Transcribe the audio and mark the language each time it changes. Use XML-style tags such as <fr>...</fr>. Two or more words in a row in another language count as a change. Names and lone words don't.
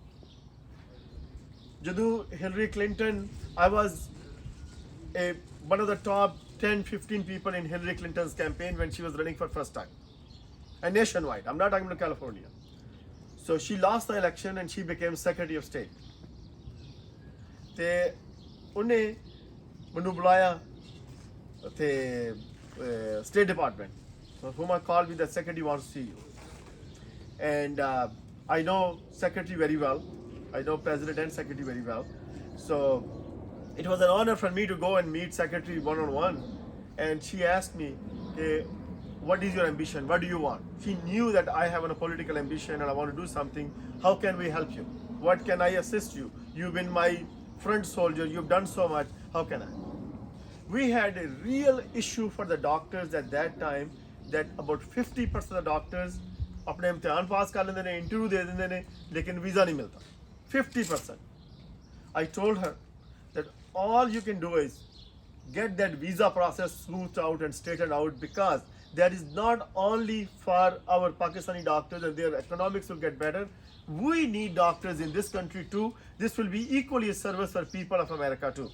<en>Jadu Hillary Clinton, I was one of the top 10-15 people in Hillary Clinton's campaign when she was running for first time. And nationwide, I'm not talking about California. So she lost the election and she became Secretary of State.</en> <pa>ਤੇ ਉਹਨੇ ਮੈਨੂੰ ਬੁਲਾਇਆ ਉੱਥੇ State Department.</pa> <en>So whom I called with the secretary wants to see you. And I know secretary very well. I know president and secretary very well. So it was an honor for me to go and meet secretary one-on-one. And she asked me, hey, what is your ambition? What do you want? She knew that I have a political ambition and I want to do something. How can we help you? What can I assist you? You've been my front soldier. You've done so much. How can I? We had a real issue for the doctors at that time that about 50% of the doctors</en> <hi>अपने इम्तिहान पास कर लेते हैं, इंटरव्यू दे देते हैं, लेकिन वीज़ा नहीं मिलता.</hi> <en>50%. I told her that all you can do is get that visa process smoothed out and straightened out, because that is not only for our Pakistani doctors and their economics will get better. We need doctors in this country too. This will be equally a service for people of America too.</en>